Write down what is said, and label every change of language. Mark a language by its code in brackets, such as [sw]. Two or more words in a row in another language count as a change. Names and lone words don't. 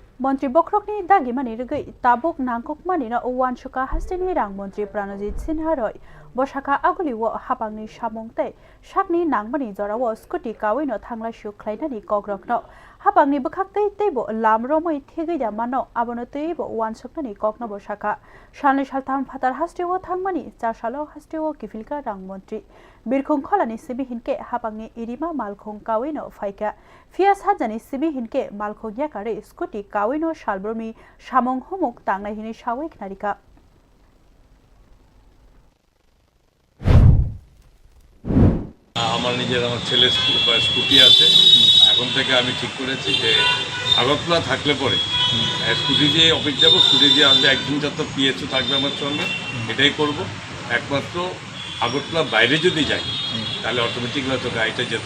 [trp] মন্ত্রী বক্রকনি দাগিমানি রগৈ তাবুক নাংককমানিনা ওয়ানসুকা হাস্টেনি রাংমন্ত্রী প্রাণজিৎ সিনহা রয় বসাকা আগুলিও হাপাংনি সামংতে সাকনি নাংমানি জরাও স্কুটি কাওইনো থাংলাইসু ख्लाइनानि कग्रकनो हापांनि बखाक्तै तैबो लामरमै थेगैदा मानो आबनो तैबो वानसुकनानि ककनो बसाका सालनै सालथाम फातार हास्टेओ थांमानि चारसालो हास्टेओ किफिलका रांमन्त्रि बिरखुं खलानि सिबि हिनके हापांनि इरिमा मालखुं कावैनो फाइका फियास हाजानि सिबि हिनके मालखुं याकारे स्कुटी कावैनो सालब्रमि सामं हुमुक तांनाय हिनि सावै खनारिका [bn] আমার নিজের আমার ছেলে স্কুটি আছে এখন থেকে আমি ঠিক করেছি যে আগরতলা থাকলে পরে স্কুটি দিয়ে অফিস যাবো স্কুটি দিয়ে আসবে একদিন যত পিএসও থাকবে আমার সঙ্গে এটাই করব একমাত্র আগরতলা বাইরে যদি যাই তাহলে অটোমেটিক হয়তো গাড়িটা যেতে